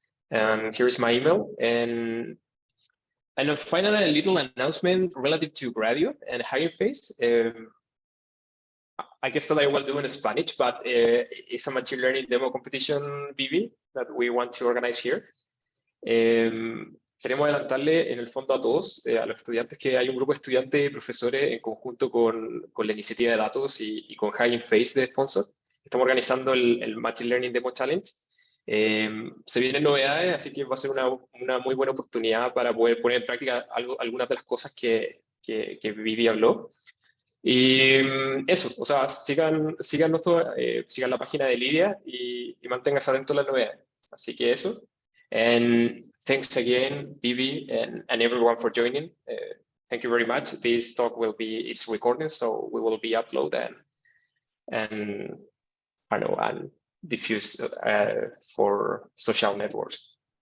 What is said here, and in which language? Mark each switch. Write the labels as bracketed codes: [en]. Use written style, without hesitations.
[en] And here's my email. And finally, a little announcement relative to Gradio and Hugging Face. I guess that I will do in Spanish, but it's a machine learning demo competition, BB, that we want to organize here. [es] Queremos adelantarle en el fondo a todos, a los estudiantes, que hay un grupo de estudiantes y profesores en conjunto con la Iniciativa de Datos y con Hugging Face de sponsor. Estamos organizando el Machine Learning Demo Challenge. Se vienen novedades, así que va a ser una muy buena oportunidad para poder poner en práctica algunas de las cosas que Vivi habló. Y eso, o sea, sigan la página de Lidia y manténganse atentos a las novedades. Así que eso. [en] And thanks again, Vivi, and everyone for joining. Thank you very much. This talk is recorded, so we will be uploaded and diffuse for social networks.